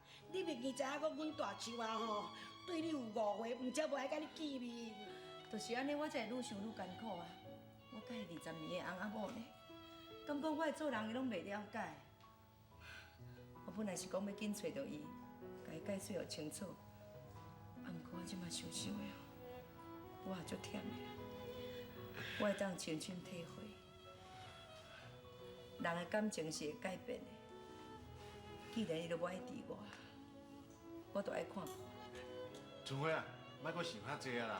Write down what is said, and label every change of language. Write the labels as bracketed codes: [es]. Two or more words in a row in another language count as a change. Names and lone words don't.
[nan] 你袂记知影讲阮大舅啊吼，对你有误会，毋则无爱甲你见面。就是安尼，我才会愈想愈艰苦啊！我甲伊20年的翁仔某呢，敢讲我的做人伊拢袂了解。我本来是讲要紧找到伊，甲伊解释互清楚。啊，毋过我即摆想想的，我也足忝的。我会当深深体会，人的感情是会改变的。既然伊都无爱治我就爱看破。春花啊，莫阁想遐济啊啦。